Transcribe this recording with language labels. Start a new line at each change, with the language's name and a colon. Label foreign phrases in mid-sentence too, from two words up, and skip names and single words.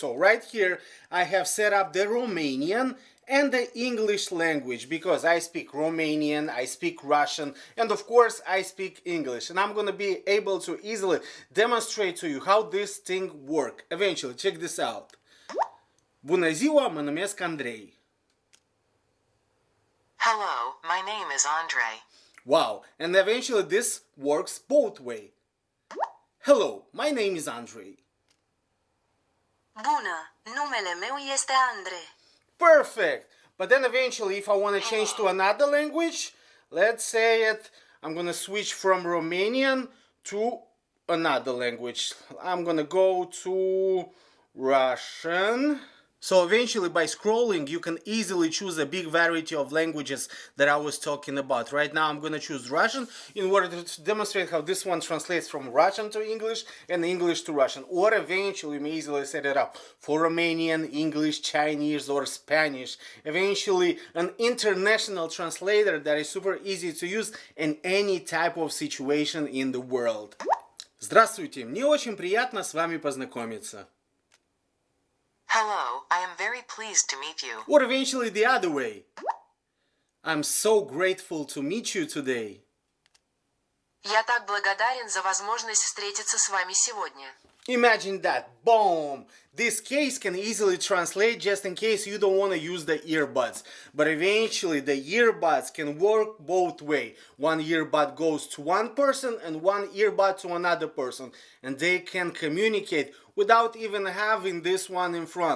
English: So right here I have set up the Romanian and the English language because I speak Romanian, I speak Russian, and of course I speak English. And I'm gonna be able to easily demonstrate to you how this thing works. Eventually, check this out.
Romanian: Bună ziua, mă numesc Andrei.
English: Hello, my name is Andre. Wow, and eventually this works both way. Hello, my name is Andrei.
Romanian: Bună, numele meu este Andre.
English: Perfect. But then eventually if I want to change to another language, let's say it, I'm going to switch from Romanian to another language. I'm going to go to Russian. So eventually by scrolling you can easily choose a big variety of languages that I was talking about. Right now I'm going to choose Russian in order to demonstrate how this one translates from Russian to English and English to Russian. Or eventually you may easily set it up for Romanian, English, Chinese or Spanish. Eventually an international translator that is super easy to use in any type of situation in the world.
Russian: Здравствуйте, мне очень приятно с вами познакомиться.
English: Hello, I am very pleased to meet you. Or eventually the other way. I'm so grateful to meet you today.
Russian: Я так благодарен за возможность встретиться с вами сегодня.
English: Imagine that. Boom! This case can easily translate just in case you don't want to use the earbuds. But eventually the earbuds can work both way. One earbud goes to one person and one earbud to another person. And they can communicate without even having this one in front.